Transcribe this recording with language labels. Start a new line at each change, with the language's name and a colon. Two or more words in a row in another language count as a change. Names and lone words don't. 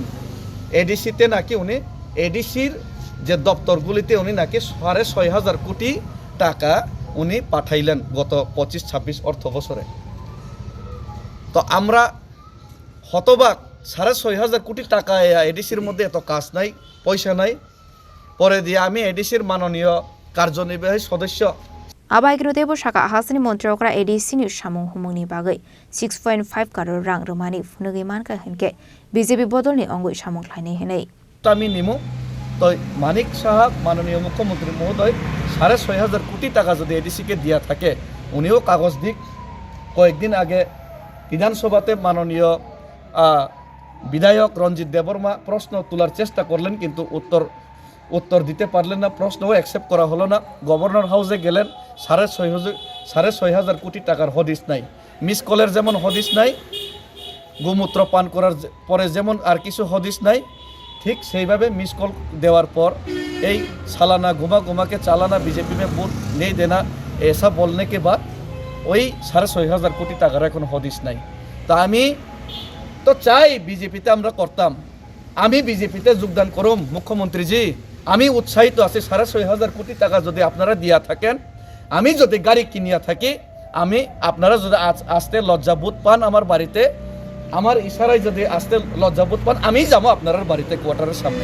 Bangla: এডিসিতে নাকি উনি এডিসির যে দপ্তরগুলিতে উনি নাকি 6,500 কোটি টাকা উনি পাঠাইলেন গত 25-26 অর্থ বছরে। তো আমরা হতবাক, 6,500 কোটি টাকা এডিসির মধ্যে এত কাজ নাই, পয়সা নাই। পরে দিয়ে আমি এডিসির মাননীয় কার্যনির্বাহী সদস্য
Kok Borok: Abahikino Devu Shaka Hasani Montreokra ADC News Shamung Humuni Bagai 6.5 crore rang Romani Funagi Manka Henke BJP Bodolni Ongoi Shamung Laini Henei
Bangla: আমি নিমো। তো মানিক সাহা মাননীয় মুখ্যমন্ত্রী মহোদয় 6,500 কোটি টাকা যদি এডিসিকে দিয়া থাকে, উনিও কাগজ দিক। কয়েকদিন আগে বিধানসভাতে মাননীয় বিধায়ক রঞ্জিত দেববর্মা প্রশ্ন তোলার চেষ্টা করলেন, কিন্তু উত্তর দিতে পারলেন না, প্রশ্নও অ্যাকসেপ্ট করা হলো না। গভর্নর হাউসে গেলেন, 6,500 কোটি টাকার হদিস নাই। মিস কলের যেমন হদিস নাই, গোমূত্র পান করার পরে যেমন আর কিছু হদিস নাই, ঠিক সেইভাবে মিস কল দেওয়ার পর এই সালানা ঘুমাকে চালানা
Hindi: बीजेपी में वोट नहीं देना ऐसा बोलने के बाद
Bangla: ওই 6,500 কোটি টাকার এখন হদিস নাই। তা আমি তো চাই বিজেপিতে আমরা করতাম, আমি বিজেপিতে যোগদান করুম। মুখ্যমন্ত্রীজি আমি উৎসাহিত আছি, 6,500 কোটি টাকা যদি আপনারা দিয়া থাকেন, আমি যদি গাড়ি কিনিয়া থাকি আমি আপনারা যদি আসতে লজ্জাবোধ পান আমার বাড়িতে, আমার ইশারায় যদি আসতে লজ্জাবোধ পান, আমিই যাবো আপনার বাড়িতে কোয়ার্টারের সামনে।